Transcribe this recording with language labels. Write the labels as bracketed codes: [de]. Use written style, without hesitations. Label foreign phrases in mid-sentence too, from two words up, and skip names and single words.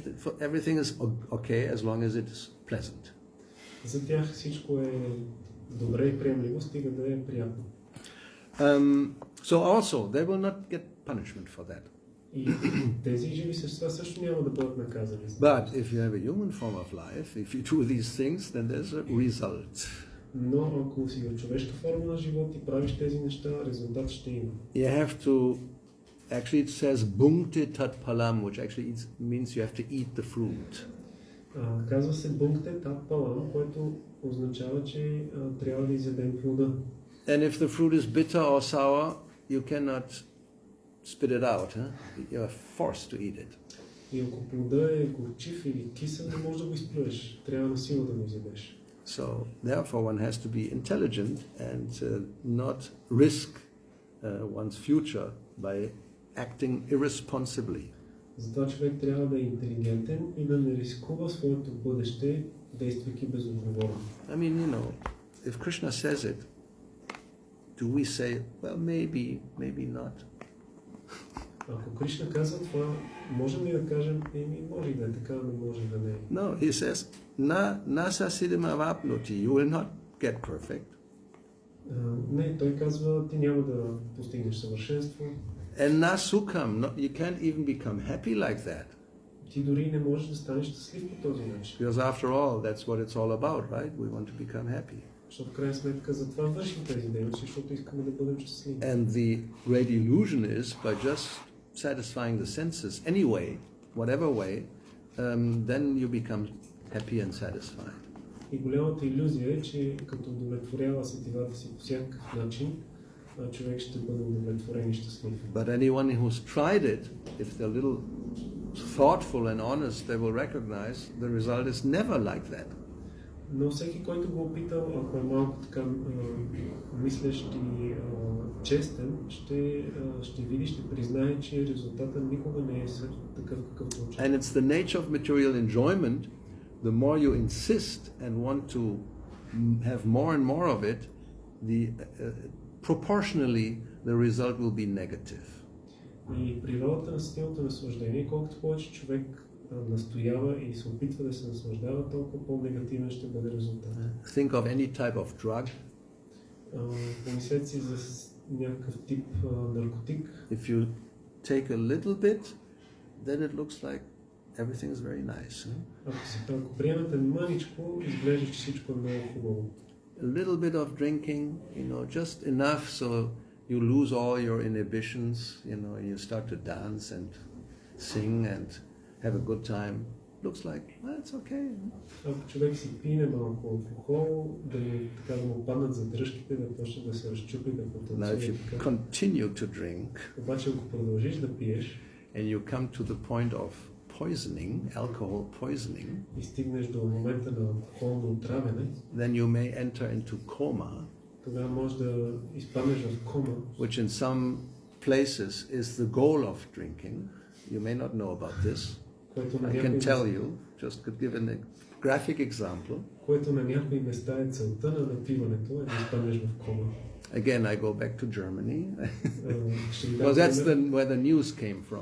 [en] Everything is okay as long as it is pleasant. [bg] За тях всичко е добре и приемливо, стига да е приятно. [en] So also, they will not get punishment for that. [bg] И тези живи същества също няма да бъдат наказани. [en] But if you have a human form of life, if you do these things, then there's a result. [bg] Но ако си в човешка форма на живот и правиш тези неща, резултат ще има. [en] You have to, actually it says [sa] भुङ्क्ते तत् फलम्, [en] which actually means you have to eat the fruit. [bg] Казва се [sa] भुङ्क्ते तत् फलम्, [bg] което означава, че трябва да изядем плода. [en] And if the fruit is bitter or sour, you cannot spit it out. You are forced to eat it. [bg] И ако плода е горчив или кисел, не можеш да го изплюеш. Трябва на сила да го изядеш. [en] So therefore one has to be intelligent and not risk one's future by acting irresponsibly. [bg] Затова човек трябва да е интелигентен и да не рискува своето бъдеще, действайки безотговорно. [en] I mean, if Krishna says it, do we say, well, maybe not? [bg] Ако Кришна казва това, можем ли да кажем, може и да е така, но може и да не е. [en] No, he says, [sa] न स सिद्धिम् अवाप्नोति, [en] you will not get perfect. [bg] Не, той казва, ти няма да постигнеш съвършенство. [en] And [sa] न सुखम्, [en] you can't even become happy like that. [bg] Ти дори не можеш да станеш щастлив по този начин. [en] Because after all, that's what it's all about, right? We want to become happy. [bg] Защото в крайна сметка за това вършим тези дейности, защото искаме да бъдем щастливи. [en] And the great illusion is by just satisfying the senses anyway, whatever way, then you become happy and satisfied. [bg] И голямата илюзия е, че като удовлетворява сетивата си по всякакъв начин, човек ще бъде удовлетворен и щастлив. [en] But anyone who's tried it, if they're a little thoughtful and honest, they will recognize the result is never like that. [bg] Но всеки, който го опитал, ако е малко така мислещ и честен, ще види, ще признае, че резултатът никога не е такъв, какъвто очаква. [en] And it's the nature of material enjoyment. The more you insist and want to have more and more of it, proportionally the result will be negative. [bg] И природата на сетивното наслаждение, колкото повече човек настоява и се опитва да се наслаждава, толкова по-негативен ще бъде резултат. [en] Think of any type of drug. [bg] Помислете си за някакъв тип наркотик. [en] If you take a little bit, then it looks like everything is very nice. [bg] Ако приемете мъничко, изглежда, че всичко е много хубаво. [en] A little bit of drinking, just enough so you lose all your inhibitions, and you start to dance and sing and have a good time. Looks like, it's okay. [bg] Ако човек си пине малко алкохол, да му паднат задръжките, да почне да се разчупи, да потанцува. [en] Now if you continue to drink, [bg] обаче ако продължиш да пиеш, [en] and you come to the point of poisoning, alcohol poisoning, [bg] и стигнеш до момента на алкохолно отравяне, [en] then you may enter into coma, [bg] тогава можеш да изпаднеш в кома, [en] which in some places is the goal of drinking. You may not know about this. I can tell you, just could give a graphic example. [bg] Което на някои места е целта на напиването, е да изпаднеш в кома. [en] Again, I go back to Germany, because that's where the news came from.